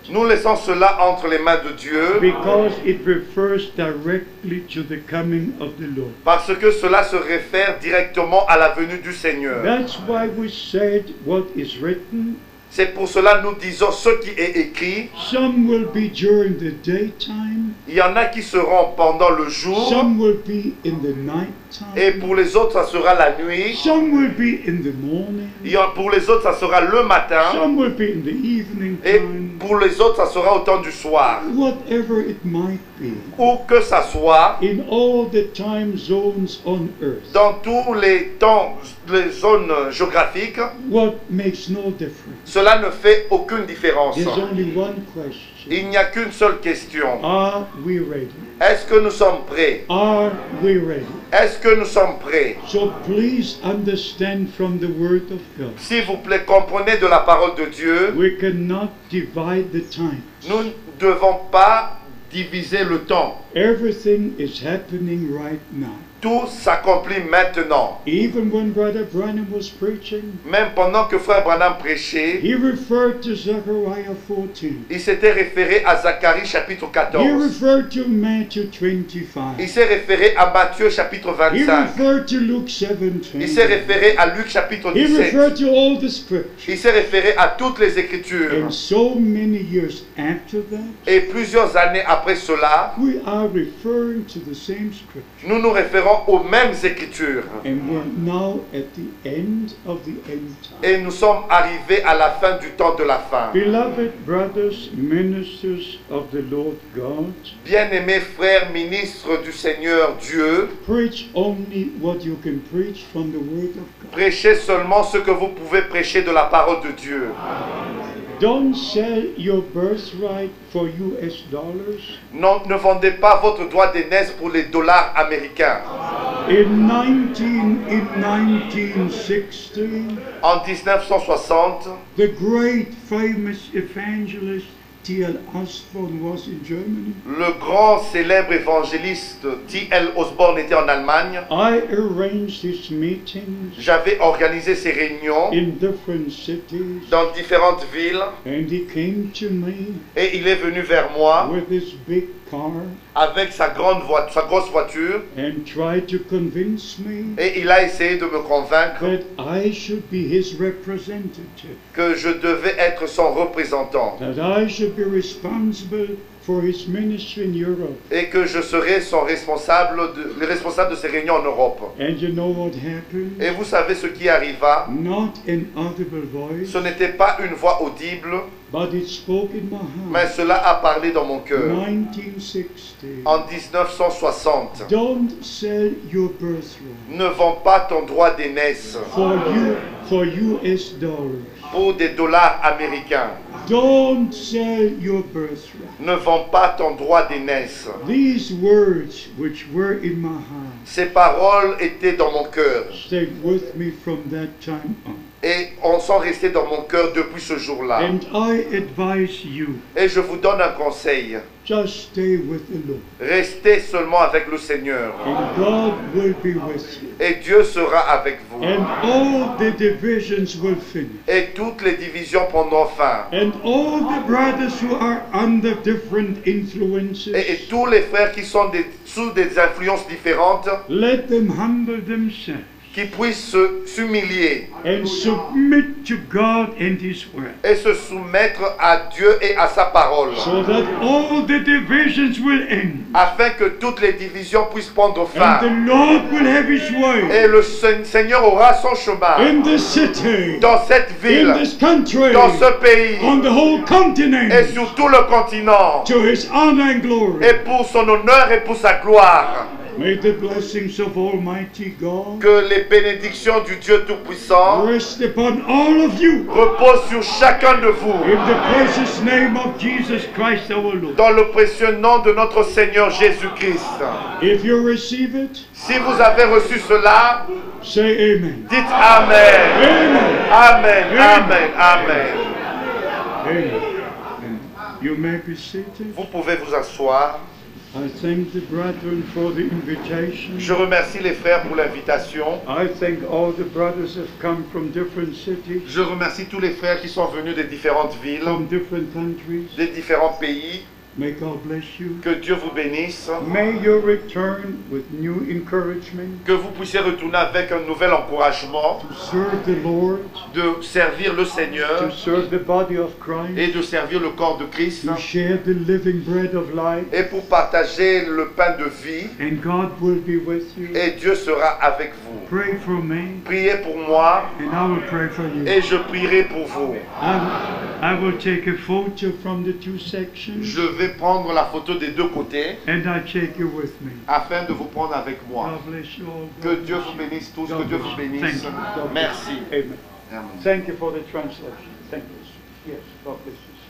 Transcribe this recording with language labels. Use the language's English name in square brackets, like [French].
[French] Nous laissons cela entre les mains de Dieu [English] because it refers directly to the coming of the Lord. [French] parce que cela se réfère directement à la venue du Seigneur. [English] That's why we said what is written. [French] C'est pour cela que nous disons ce qui est écrit. [English] Some will be during the daytime, [French] Il y en a qui seront pendant le jour [English] some will be in the night [French] et [English] time, [French] pour les autres ça sera la nuit. [English] some will be in the morning, [French] Pour les autres ça sera le matin [English] some will be in the evening [French] et [English] time. [French] pour les autres ça sera au temps du soir. [English] Whatever it might be, [French] Où que ça soit, [English] in all the time zones on earth, [French] dans tous les temps, les zones géographiques, [English] what makes no difference? [French] cela ne fait aucune différence. [English] There's only one question. [French] Il n'y a qu'une seule question. [English] Are we ready? [French] Est-ce que nous sommes prêts? [English] Are we ready? [French] Est-ce que nous sommes prêts? [English] So please understand from the Word of God, [French] S'il vous plaît, comprenez de la parole de Dieu. [English] we cannot divide the time. [French] Nous ne devons pas diviser le temps. [English] Everything is happening right now. [French] Tout s'accomplit maintenant. [English] Even when Brother Branham was preaching, [French] Même pendant que Frère Branham prêchait, [English] he referred to Zechariah 14. [French] il s'était référé à Zacharie chapitre [English] He [French] 14. [English] referred to Matthew [French] Il [English] 25. [French] s'est référé à Matthieu chapitre [English] He [French] 25. [English] referred to Luke [French] Il s'est [English] 17. [French] référé à Luc chapitre [English] He [French] 17. [English] referred to all the scriptures. [French] Il s'est référé à toutes les Écritures. [English] And so many years after that, [French] Et plusieurs années après cela, [English] we are referring to the same scripture. [French] nous nous référons aux mêmes Écritures. [English] And we're now at the end of the end time. [French] Et nous sommes arrivés à la fin du temps de la fin. [English] Beloved brothers, ministers of the Lord God, [French] Bien-aimés frères ministres du Seigneur Dieu, [English] preach only what you can preach from the Word of God. [French] prêchez seulement ce que vous pouvez prêcher de la parole de Dieu. [English] Don't sell your birthright for US dollars. [French] Non, ne vendez pas votre droit d'aînesse pour les dollars américains. [English] In 1960, [French] En 1960, [English] the great famous evangelist T.L. Osborne was in Germany. [French] le grand célèbre évangéliste T.L. Osborne était en Allemagne. [English] I arranged his meetings [French] J'avais organisé ces réunions [English] in different cities, [French] dans différentes villes [English] and he came to me [French] et il est venu vers moi [English] with his big car [French] avec sa grosse voiture [English] and tried to convince me [French] et il a essayé de me convaincre [English] that I should be his representative, [French] que je devais être son représentant, [English] that I should be responsible for his ministry in Europe. [French] et que je serai le responsable de ces réunions en Europe. [English] And you know what happened? [French] Et vous savez ce qui arriva? [English] Not an audible voice, [French] Ce n'était pas une voix audible, [English] but it spoke in my [French] mais [English] heart. [French] cela a parlé dans mon cœur. [English] 1960. [French] En 1960, [English] Don't sell your birthright [French] ne vends pas ton droit d'aînesse [English] for US dollars. [French] pour des dollars américains. [English] Don't sell your birthright. [French] Ne vends pas ton droit d'aînesse. [English] These words which were in my heart [French] Ces paroles étaient dans mon cœur [English] stayed with me from that time on. [French] et sont restées dans mon cœur depuis ce jour-là. [English] And I advise you, [French] Et je vous donne un conseil. [English] just stay with the Lord. [French] Restez seulement avec le Seigneur. [English] And God will be with you. [French] Et Dieu sera avec vous. [English] And all the divisions will finish. [French] Et toutes les divisions prendront fin. [English] And all the brothers who are under different influences, [French] Et tous les frères qui sont sous des influences différentes, [English] let them humble themselves [French] qui puissent s'humilier [English] and submit to God and His word, [French] et se soumettre à Dieu et à sa parole, [English] so that all the divisions will end, [French] afin que toutes les divisions puissent prendre [English] and [French] fin. [English] the Lord will have His way [French] Et le Seigneur aura son chemin [English] in this city, [French] dans cette ville, [English] in this country, [French] dans ce pays [English] on the whole continent, [French] et sur tout le continent, [English] to His honor and glory. [French] et pour son honneur et pour sa gloire. [English] May the blessings of Almighty God [French] Que les bénédictions du Dieu Tout-Puissant [English] rest upon all of you, [French] reposent sur chacun de vous, [English] in the precious name of Jesus Christ our Lord. [French] dans le précieux nom de notre Seigneur Jésus-Christ. [English] If you receive it, [French] Si vous avez reçu cela, [English] say amen. [French] dites Amen. [English] Amen. [French] Amen, amen, amen. [English] Amen. You may be seated. [French] Vous pouvez vous asseoir. [English] I thank the brethren for the invitation. [French] Je remercie les frères pour l'invitation. [English] I thank all the brothers have come from different cities, [French] Je remercie tous les frères qui sont venus des différentes villes, [English] from different countries. [French] des différents pays. [English] May God bless you. [French] Que Dieu vous bénisse. [English] May you return with new encouragement [French] Que vous puissiez retourner avec un nouvel encouragement [English] to serve the Lord, [French] de servir le [English] to [French] Seigneur [English] serve the body of Christ, [French] et de servir le corps de Christ [English] to share the living bread of life, [French] et pour partager le pain de vie. [English] and God will be with you. [French] Et Dieu sera avec vous. [English] Pray for me, [French] Priez pour moi [English] and I will pray for you. [French] et je prierai pour vous. [English] I will take a photo from the two sections, [French] Je vais prendre la photo des deux côtés [English] and I take you with me. [French] afin de vous prendre avec moi. [English] God bless you all. [French] Que Dieu vous bénisse tous, que Dieu vous bénisse. [English] Thank you. God bless [French] Merci. [English] you. Amen. [French] Amen. [English] Thank you for the translation. Thank you. Yes, God bless you.